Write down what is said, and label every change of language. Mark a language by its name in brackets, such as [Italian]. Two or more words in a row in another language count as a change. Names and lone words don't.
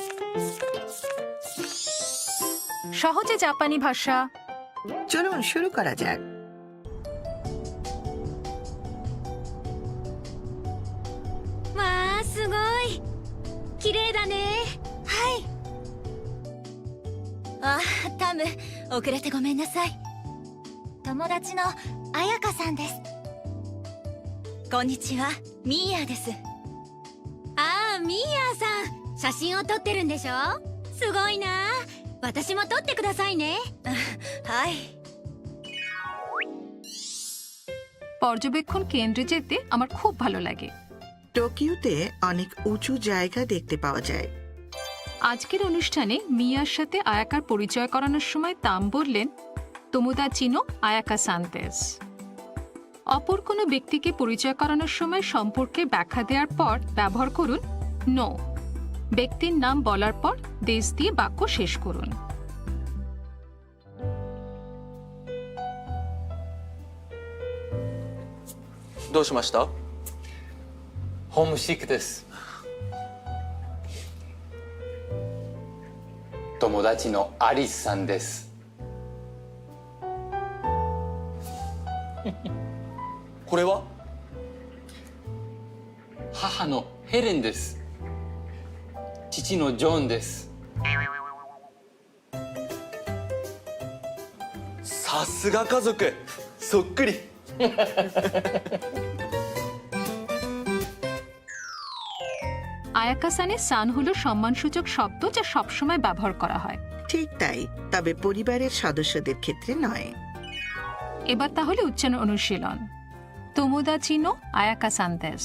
[Bangla] সহজে জাপানি ভাষা। চলুন শুরু করা যাক। [Japanese] わあすごい綺麗だね。はいあタム遅れてごめんなさい。友達の彩香さんです。こんにちはミーヤです。ああミーヤさん写真を撮ってるんでしょ。すごいな。私も撮ってくださいね。はい。 [Bangla] পর্যবেক্ষণ কেন্দ্রে যেতে আমার খুব ভালো লাগে। টোকিওতে অনেক উঁচু জায়গা দেখতে পাওয়া যায়। আজকের অনুষ্ঠানে মিয়ার সাথে আয়াকার পরিচয় করানোর সময় তাম বললেন, [Japanese] 友達の彩香さんです. [Bangla] অপর কোনো ব্যক্তিকে পরিচয় করানোর সময় সম্পর্কে ব্যাখ্যা দেওয়ার পর ব্যবহার করুন নো। ব্যক্তির নাম বলার পর দেশ দিয়ে বাক্য শেষ করুন। [Japanese] どうしました？ホームシックです。友達のアリスさんです。これは？母のヘレンです。父のジョンです。さすが家族、そっくり。 [Bangla] আয়াকাসানে সান হলো সম্মানসূচক শব্দ যা সবসময় ব্যবহার করা হয়। ঠিক তাই, তবে পরিবারের সদস্যদের ক্ষেত্রে নয়। এবার তাহলে উচ্চারণ অনুশীলন। [Japanese] 友達の彩香さんです.